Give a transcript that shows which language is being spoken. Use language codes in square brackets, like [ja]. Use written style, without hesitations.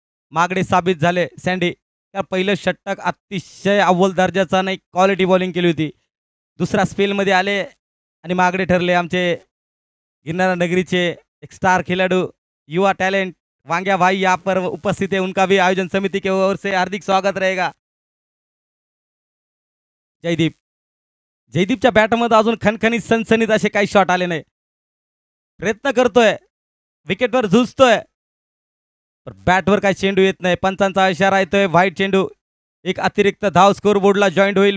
[mr] मागडे साबित झाले सँडी. त्या पहिलं षटक अतिशय अव्वल दर्जाचा नाही, क्वालिटी बॉलिंग केली होती. दुसरा स्पेलमध्ये आले आणि मागडे ठरले आमचे गिरनारा नगरीचे एक स्टार खिलाडू, युवा टैलेंट वांग्या भाई [hi] यहाँ पर उपस्थित है. उनका भी आयोजन समिति के ओर से हार्दिक स्वागत रहेगा. [mr] जयदीप, जयदीपच्या बॅटमध्ये अजून खणखणीत सनसनीत असे काही शॉट आले नाही. प्रयत्न करतोय, विकेटवर झुजतोय, पण बॅटवर काही चेंडू येत नाही. पंचांचा इशारा येतोय. व्हाईट चेंडू. एक अतिरिक्त धाव स्कोर बोर्डला जॉईंट होईल.